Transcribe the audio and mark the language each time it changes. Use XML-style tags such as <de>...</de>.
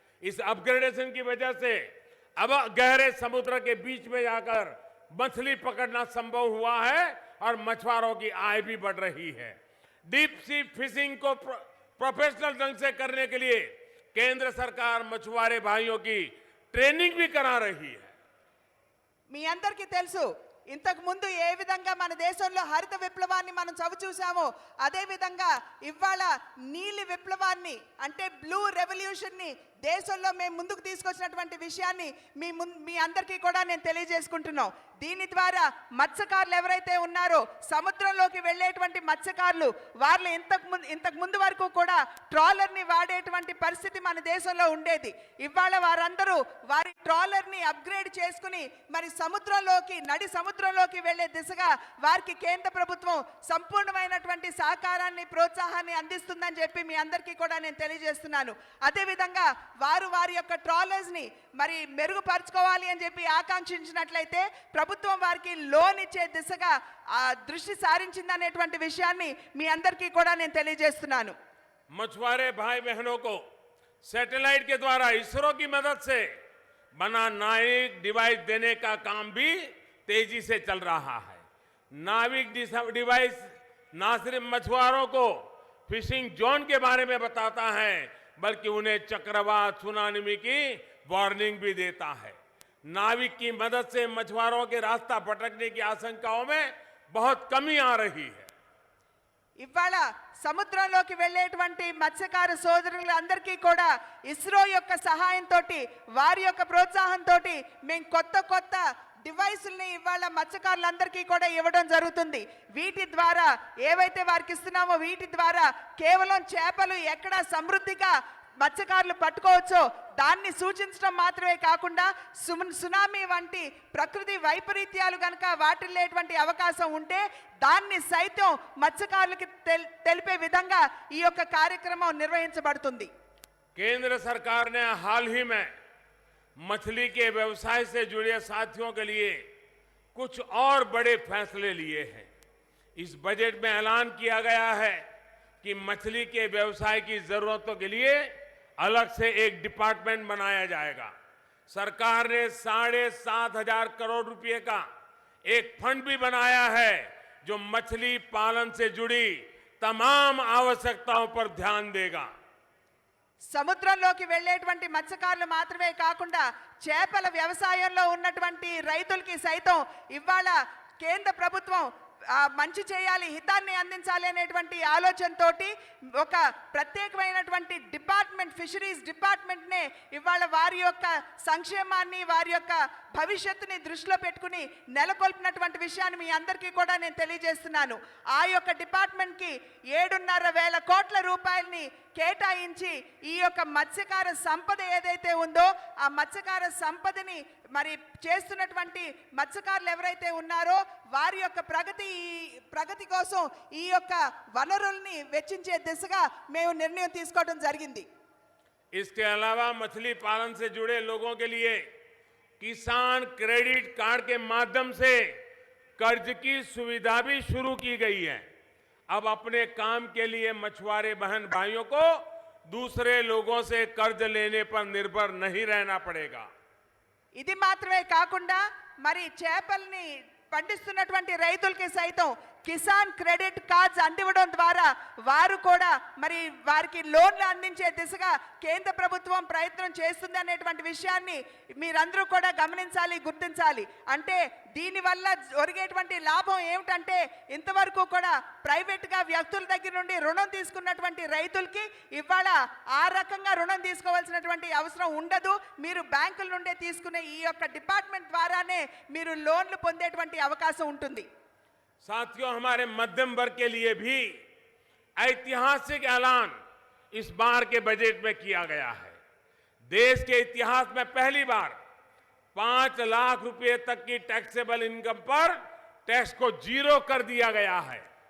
<hi>इस अपग्रेडेशन की वजह से अब गहरे समुद्र के बीच में जाकर मछली पकड़ना संभव हुआ है और मछुआरों की आय भी बढ़ रही है। डीप सी फिशिंग को प्रोफेशनल ढंग से करने के लिए केंद्र सरकार मछुआरे भाइयों की ट्रेनिंग भी करा रही है।</hi> <te>మీ అందరికీ తెలుసు, ఇంతకు ముందు ఏ విధంగా మన దేశంలో హరిత విప్లవాన్ని మనం చవిచూసామో అదే విధంగా ఇవాళ నీలి విప్లవాన్ని అంటే బ్లూ రెవల్యూషన్ ని దేశంలో మేము ముందుకు తీసుకొచ్చినటువంటి విషయాన్ని మీ అందరికీ కూడా నేను తెలియజేసుకుంటున్నాం. దీని ద్వారా మత్స్యకారులు ఎవరైతే ఉన్నారో సముద్రంలోకి వెళ్ళేటువంటి మత్స్యకారులు వాళ్ళు ఇంతకు ముందు వరకు కూడా ట్రాలర్ని వాడేటువంటి పరిస్థితి మన దేశంలో ఉండేది. ఇవాళ వారందరూ వారి ట్రాలర్ని అప్గ్రేడ్ చేసుకుని మరి నడి సముద్రంలోకి వెళ్లే దిశగా వారికి కేంద్ర ప్రభుత్వం సంపూర్ణమైనటువంటి సహకారాన్ని ప్రోత్సాహాన్ని అందిస్తుందని చెప్పి మీ అందరికీ కూడా నేను తెలియజేస్తున్నాను. అదేవిధంగా వారి యొక్క ట్రాలర్స్ ని మరి మెరుగుపరచుకోవాలి అని చెప్పి ఆకాంక్షించినట్లయితే ప్రభుత్వం వారికి లోన్ ఇచ్చే దిశగా దృష్టి సారించిందనేటువంటి విషయాన్ని మీ అందరికీ కూడా నేను తెలియజేస్తున్నాను.</te> <hi>मछुआरे भाई बहनों को सैटेलाइट के द्वारा इसरो की मदद से बना नाविक डिवाइस देने का काम भी तेजी से चल रहा है। नाविक डिवाइस न सिर्फ मछुआरों को फिशिंग जोन के बारे में बताता है बल्कि उन्हें चक्रवात सुनामी की वार्निंग भी देता है। नाविक की मदद से मछुआरों के रास्ता भटकने की आशंकाओं में बहुत कमी आ रही है।</hi> <te>ఇవాళ సముద్రంలోకి వెళ్ళేటువంటి మత్స్యకార సోదరులందరికీ కూడా ఇస్రో యొక్క సహాయంతో వారి యొక్క ప్రోత్సాహంతో మేము కొత్త డివైసుల్ని ఇవాళ మత్స్యకారులందరికీ కూడా ఇవ్వడం జరుగుతుంది. వీటి ద్వారా ఏవైతే వారికి ఇస్తున్నామో వీటి ద్వారా కేవలం చేపలు ఎక్కడ సమృద్ధిగా మత్స్యకారులు పట్టుకోవచ్చో దాన్ని సూచించడం మాత్రమే కాకుండా సునామీ వంటి ప్రకృతి వైపరీత్యాలు కనుక వాటిల్లేటువంటి అవకాశం ఉంటే దాన్ని సైతం మత్స్యకారులకి తెలిపే విధంగా ఈ యొక్క కార్యక్రమం నిర్వహించబడుతుంది.</te> <hi>केंद्र सरकार ने हाल ही में मछली के व्यवसाय से जुड़े साथियों के लिए कुछ और बड़े फैसले लिए हैं। इस बजट में ऐलान किया गया है कि मछली के व्यवसाय की जरूरतों के लिए अलग से एक डिपार्टमेंट बनाया जाएगा। सरकार ने 7,500 करोड़ रुपए का एक फंड भी बनाया है जो मछली पालन से जुड़ी तमाम आवश्यकताओं पर ध्यान देगा।</hi> <te>సముద్రంలోకి వెళ్ళేటువంటి మత్స్యకారులు మాత్రమే కాకుండా చేపల వ్యవసాయంలో ఉన్నటువంటి రైతులకి సైతం ఇవాళ కేంద్ర ప్రభుత్వం మంచి చేయాలి, హితాన్ని అందించాలి అనేటువంటి ఆలోచనతోటి ఒక ప్రత్యేకమైనటువంటి డిపార్ట్మెంట్ ఫిషరీస్ డిపార్ట్మెంట్నే ఇవాళ వారి యొక్క సంక్షేమాన్ని వారి యొక్క భవిష్యత్తుని దృష్టిలో పెట్టుకుని నెలకొల్పినటువంటి విషయాన్ని మీ అందరికీ కూడా నేను తెలియజేస్తున్నాను. ఆ యొక్క డిపార్ట్మెంట్కి 7,500 కోట్ల రూపాయలని కేటాయించి ఈ యొక్క మత్స్యకార సంపద ఏదైతే ఉందో ఆ మత్స్యకార సంపదని మరి చేస్తున్నటువంటి మత్స్యకారులు ఎవరైతే ఉన్నారో వారి యొక్క ప్రగతి కోసం ఈ యొక్క వనరుల్ని వెచ్చించే దిశగా మేము నిర్ణయం తీసుకోవడం జరిగింది.</te> <hi>इसके अलावा मछली पालन से जुड़े लोगों के लिए किसान क्रेडिट कार्ड के माध्यम से कर्ज की सुविधा भी शुरू की गई है। अब अपने काम के लिए मछुआरे बहन भाइयों को दूसरे लोगों से कर्ज लेने पर निर्भर नहीं रहना पड़ेगा।</hi> <te>ఇది మాత్రమే కాకుండా మరి చేపల్ని పండిస్తున్నటువంటి రైతులకి సైతం కిసాన్ క్రెడిట్ కార్డ్స్ అందివ్వడం ద్వారా వారు కూడా మరి వారికి లోన్లు అందించే దిశగా కేంద్ర ప్రభుత్వం ప్రయత్నం చేస్తుంది అనేటువంటి విషయాన్ని మీరందరూ కూడా గమనించాలి, గుర్తించాలి. అంటే దీనివల్ల ఒరిగేటువంటి లాభం ఏమిటంటే ఇంతవరకు కూడా ప్రైవేట్గా వ్యక్తుల దగ్గర నుండి రుణం తీసుకున్నటువంటి రైతులకి ఇవాళ ఆ రకంగా రుణం తీసుకోవాల్సినటువంటి అవసరం ఉండదు. మీరు బ్యాంకుల నుండే తీసుకునే ఈ యొక్క డిపార్ట్మెంట్ ద్వారానే మీరు లోన్లు పొందేటువంటి అవకాశం ఉంటుంది.</te> <hi>साथियों, हमारे मध्यम वर्ग के लिए भी ऐतिहासिक ऐलान इस बार के बजट में किया गया है। देश के इतिहास में पहली बार 5 लाख रुपए तक की टैक्सेबल इनकम पर टैक्स को जीरो कर दिया गया है।</hi>